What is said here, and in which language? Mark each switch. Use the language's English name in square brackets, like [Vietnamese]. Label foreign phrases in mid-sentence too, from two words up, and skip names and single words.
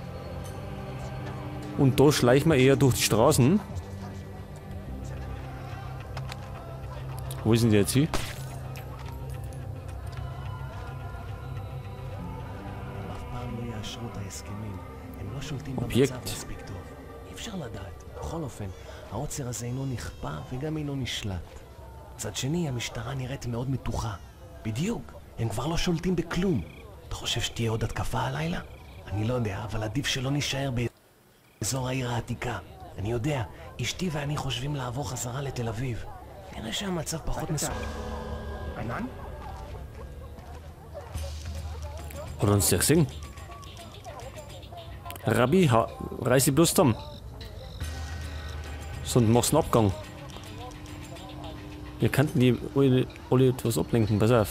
[German] Und da schleicht man eher durch die Straßen. Wo sind die jetzt hier? Objekt. [Hebrew] אי אפשר לדעת. בכל אופן, העוצר הזה אינו נכפה וגם אינו נשלט. מצד שני, המשטרה נראית מאוד מתוחה. בדיוק, הם כבר לא שולטים בכלום. אתה חושב שתהיה עוד התקפה הלילה? אני לא יודע, אבל עדיף שלא נשאר באזור העיר העתיקה. אני יודע, אשתי ואני חושבים לעבור חזרה לתל אביב. נראה שהמצב פחות מסוכן. [German] Ein Hat er uns der gesehen? Rabbi, reiß dich bloß zusammen. Sonst machst du einen Abgang. Wir könnten die alle etwas ablenken, pass auf.